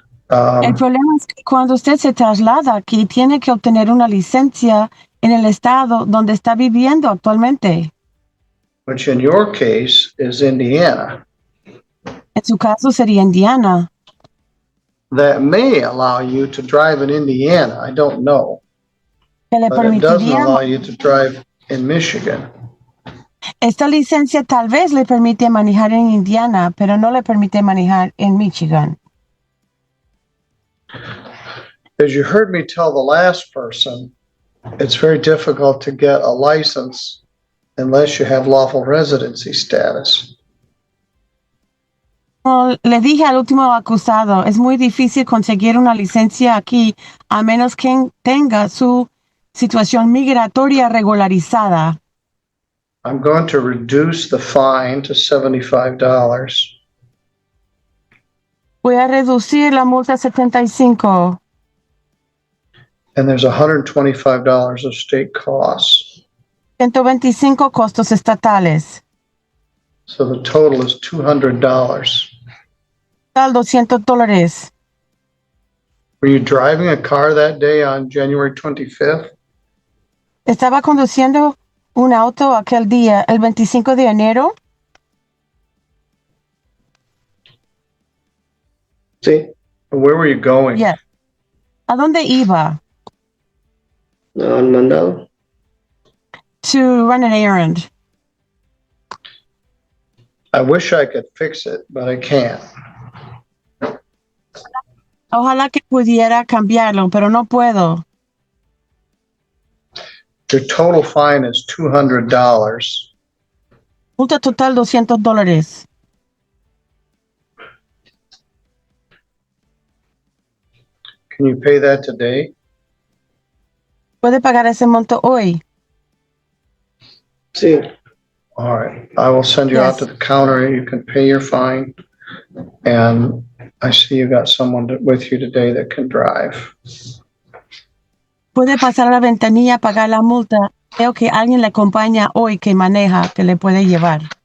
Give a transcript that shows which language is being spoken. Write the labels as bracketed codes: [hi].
[es] El problema es que cuando usted se traslada aquí, tiene que obtener una licencia en el estado donde está viviendo actualmente. [en] Which in your case is Indiana. [es] En su caso sería Indiana. [en] That may allow you to drive in Indiana. I don't know. [es] que le [en] but it doesn't [es] permitiría, [en] allow you to drive in Michigan. [es] esta licencia tal vez le permite manejar en Indiana, pero no le permite manejar en Michigan. [en] As you heard me tell the last person, it's very difficult to get a license unless you have lawful residency status. [es] Como le dije al último acusado, es muy difícil conseguir una licencia aquí a menos que tenga su situación migratoria regularizada. [en] I'm going to reduce the fine to $75. [es] Voy a reducir la multa a 75. [en] And there's $125 of state costs. [es] 125 costos estatales. [en] So the total is $200. [es] Total $200. [en] Were you driving a car that day on January 25th? [es] Estaba conduciendo un auto aquel día, el 25 de enero. Sí. [en] Where were you going? Yes. [es] ¿A dónde iba? Al mandado. [en] To run an errand. I wish I could fix it, but I can't. [es] Ojalá que pudiera cambiarlo, pero no puedo. [en] Your total fine is $200. [es] Multa total $200. [en] Can you pay that today? [es] ¿Puede pagar ese monto hoy? Sí. [en] All right. I will send you out Yes. to the counter. You can pay your fine. And I see you got someone with you today that can drive. [es] Puede pasar a la ventanilla, pagar la multa. Creo que alguien le acompaña hoy que maneja, que le puede llevar.